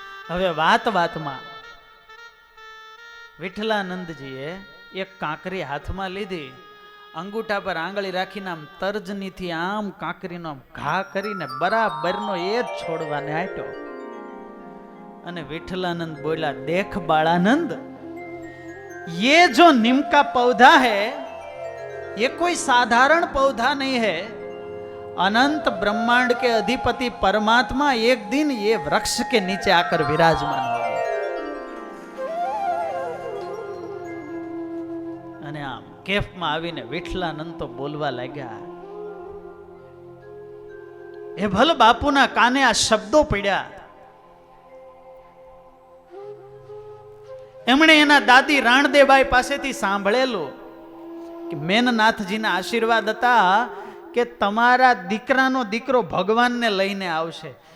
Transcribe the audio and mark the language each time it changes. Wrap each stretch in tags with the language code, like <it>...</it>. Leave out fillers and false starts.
<gu>હવે વાત વાતમાં વિઠ્ઠલાનંદજીએ એક કાંકરી હાથમાં લીધી, અંગૂઠા પર આંગળી રાખીને આમ તર્જનીથી આમ કાંકરીનો આમ ઘા કરીને બરાબરનો એ જ છોડવાને આટ્યો. અને વિઠ્ઠલાનંદ બોલ્યા, દેખ</gu> <hi>बाळानंद, ये जो नीम का पौधा है ये कोई साधारण पौधा नहीं है, अनंत ब्रह्मांड के अधिपति परमात्मा एक दिन ये वृक्ष के नीचे आकर विराजमान होंगे.</hi> <gu>અને આમ કેફમાં આવીને વિઠ્ઠલાનંદ તો બોલવા લાગ્યા. એ ભલ બાપુના કાને આ શબ્દો પડ્યા. એમણે એના દાદી રાણદેબાઈ પાસેથી સાંભળેલું કે મેનનાથજીના આશીર્વાદ હતા કે તમારા દીકરાનો દીકરો ભગવાનને લઈને આવશે.</gu>